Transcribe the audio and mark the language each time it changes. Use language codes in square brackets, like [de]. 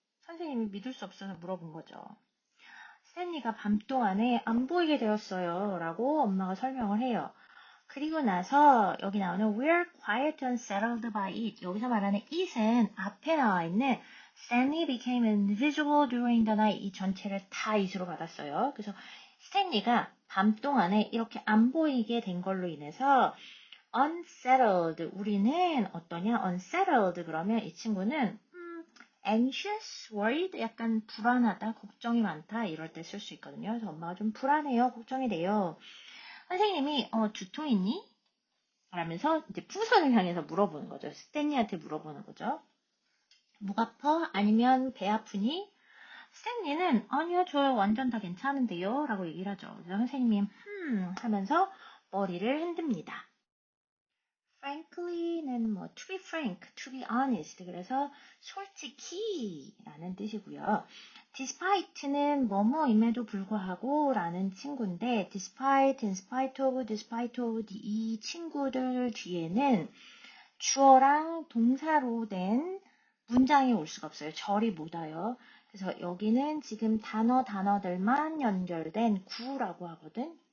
[ko] 선생님이 믿을 수 없어서 물어본 거죠. 스탠리가 밤 동안에 안 보이게 되었어요 라고 엄마가 설명을 해요. 그리고 나서 여기 나오는 [en] we're quite unsettled by it. [ko] 여기서 말하는 it은 앞에 나와 있는 [en] Stanley became invisible during the night. [ko] 이 전체를 다 이수로 받았어요. 그래서 스탠리가 밤 동안에 이렇게 안 보이게 된 걸로 인해서 unsettled. 우리는 어떠냐? unsettled 그러면 이 친구는 anxious, worried, 약간 불안하다, 걱정이 많다 이럴 때 쓸 수 있거든요. 그래서 엄마가 좀 불안해요, 걱정이 돼요. 선생님이 두통 있니? 라면서 이제 풍선을 향해서 물어보는 거죠. 스탠리한테 물어보는 거죠. 목 아파? 아니면 배 아프니? 스탠리는 아니요, 저 완전 다 괜찮은데요 라고 얘기를 하죠. 그래서 선생님이 하면서 머리를 흔듭니다. frankly는 뭐 [en] to be frank, to be honest [ko] 그래서 솔직히 라는 뜻이고요. despite는 뭐뭐임에도 불구하고 라는 친구인데 despite, in spite of 이 친구들 뒤에는 주어랑 동사로 된 문장이 올 수가 없어요. 절이 못 와요. 그래서 여기는 지금 단어들만 연결된 구라고 하거든.